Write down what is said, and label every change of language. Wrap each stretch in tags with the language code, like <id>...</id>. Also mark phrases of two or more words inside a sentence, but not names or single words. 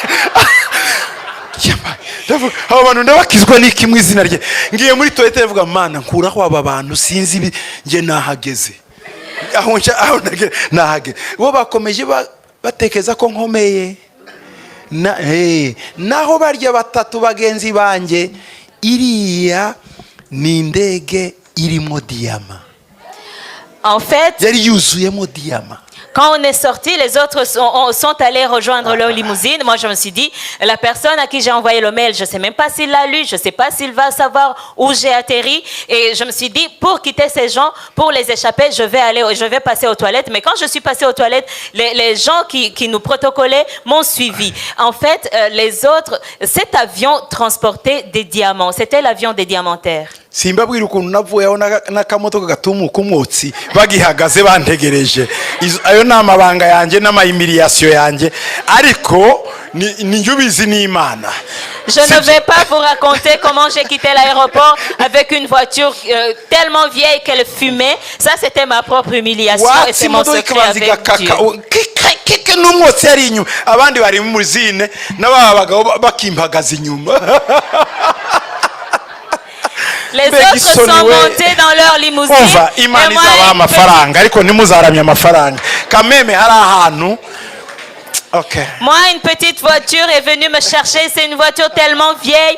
<rn>abo bantu ndabakizwa n'iki mu izina rye ngiye muri toilette ndavuga mana nkuraho aba bantu sinzi nge nahageze nahage bo bakomeje batekeza ko nkomeye naho barya batatu bagenzi banjye iriya ni indege irimo diyama.</rn> <fr>En fait,</fr> <rn>yari yuzuyemo diyama.</rn> <fr>Quand on est sorti, les autres sont allés rejoindre leur limousine. Moi, je me suis dit, la personne à qui j'ai envoyé le mail, je ne sais même pas s'il l'a lu, je ne sais pas s'il va savoir où j'ai atterri. Et je me suis dit, pour quitter ces gens, pour les échapper, je vais passer aux toilettes. Mais quand je suis passée aux toilettes, les gens qui nous protocolaient m'ont suivi. En fait, les autres, cet avion transportait des diamants. C'était l'avion des diamantaires.</fr> <rn>Simbabwira ukuntu navuyeho n'akamotoka gatumuka umwotsi bagihagaze bantegereje ayo namabanga yanje n'amayimiliyasiyo yanje ariko ni njubizi n'Imana.</rn> <fr>Je ne vais pas vous raconter comment j'ai quitté l'aéroport avec une voiture tellement vieille qu'elle fumait. Ça, c'était ma propre humiliation et c'est mon secret avec Dieu.</fr> <rn>N'umwotsi ari inyuma abandi bari mu muzine n'ababagabo bakimpagaza inyuma.</rn> <fr>Les autres sont montés dans leur limousine. Et moi, une petite voiture est venue me chercher. C'est une voiture tellement vieille.</fr>